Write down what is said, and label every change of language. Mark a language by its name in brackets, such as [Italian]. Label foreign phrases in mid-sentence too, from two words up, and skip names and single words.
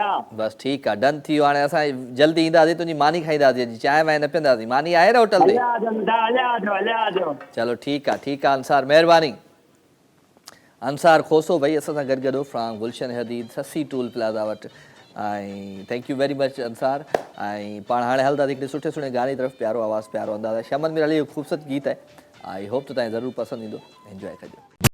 [Sindhi] बसि ठीकु आहे, डन थी वियो। हाणे असां जल्दी ईंदासीं, तुंहिंजी मानी खाईंदासीं, अॼु चांहि वांहि न पीअंदासीं। मानी आहे न होटल ते? हलिया अचो बेटा, हलिया अचो। चलो ठीकु आहे, ठीकु आहे अंसार, महिरबानी। अंसार खोसो भाई असां सां गॾु गॾु फ्राम गुलशन हदीद ससी टूल प्लाज़ा वटि। [English] ऐं thank you very much अंसार। [Sindhi] ऐं पाण हाणे हलंदासीं हिकिड़े सुठे सुठे गाने तरफ़, प्यारो आवाज़ु, प्यारो अंदाज़। शमन में हली ख़ूबसूरत गीत आहे, [English] I hope [Sindhi] त तव्हांखे ज़रूरु पसंदि ईंदो, एंजॉय कजो।